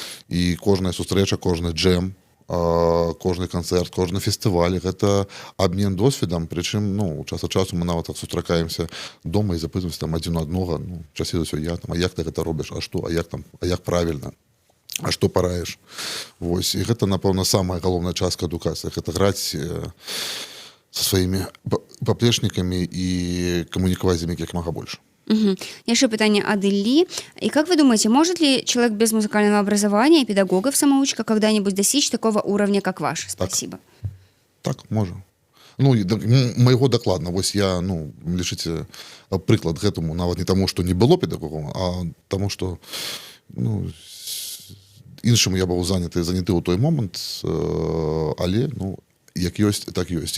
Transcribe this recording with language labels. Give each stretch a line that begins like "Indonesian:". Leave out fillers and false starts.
Belarusian: І кожная сустрэча, кожны джэм, кожны канцэрт, кожны фестываль, гэта абмен досведам, прычым, ну, час ад часу мы нават так сустракаемся дома і запытваемся там адзін у аднога, ну, часей за ўсё я там, а як ты гэта робіш, а што, а як правільна? А што параеш? Вось. І гэта, напэўна, самая галоўная частка адукацыі. Гэта граць са сваімі паплечнікамі і камунікаваць з імі як мага больш.
Russian: Еще питание от Ильи. И как вы думаете, может ли человек без музыкального образования и педагогов-самоучка когда-нибудь достичь такого уровня, как ваш? Спасибо.
Belarusian: Так, можа. Ну, майго дакладна. Вось я, ну, лічыце, прыклад гэтаму, нават не таму, што не было педагогаў, а таму, што, ну, іншым я быў заняты ў той момант, але, ну, як ёсць, так ёсць.